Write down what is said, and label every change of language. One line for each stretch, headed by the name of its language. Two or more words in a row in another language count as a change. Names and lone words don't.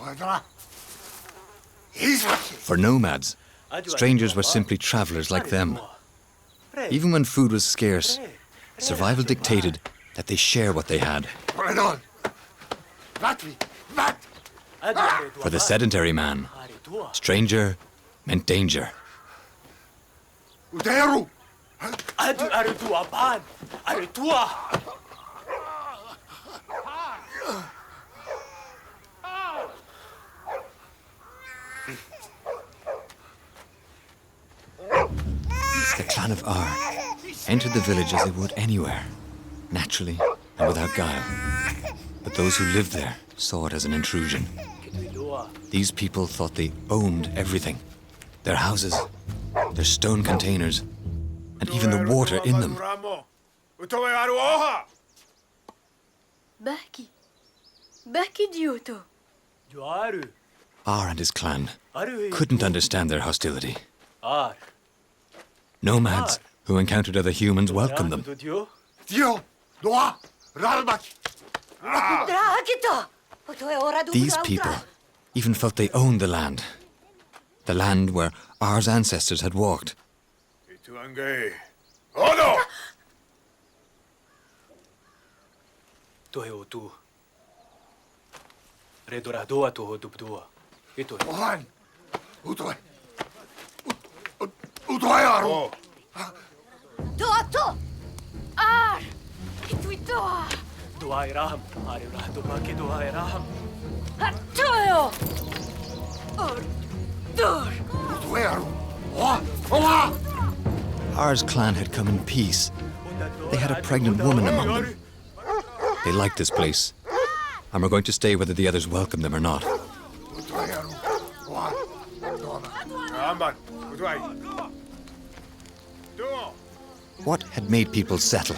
English: For nomads, strangers were simply travelers like them. Even when food was scarce, survival dictated that they share what they had. For the sedentary man, stranger meant danger. Adu aritua ban! Aritua! The clan of Ar entered the village as they would anywhere, naturally and without guile. But those who lived there saw it as an intrusion. These people thought they owned everything. Their houses, their stone containers, and even the water in them. Baki. Baki Dioto. Juaru. Ar and his clan couldn't understand their hostility. Ar. Nomads who encountered other humans welcomed them. These people even felt they owned the land where Ar's ancestors had walked. Tohe tu. Redoradoa toho dubdua. Ito. Doto! Ar. Ituitoa. Duai ram. Ari rahdo baki duai ram. Hatoyo. Or. Dur. Ar's clan had come in peace. They had a pregnant woman among them. They liked this place, and were going to stay whether the others welcomed them or not. What had made people settle?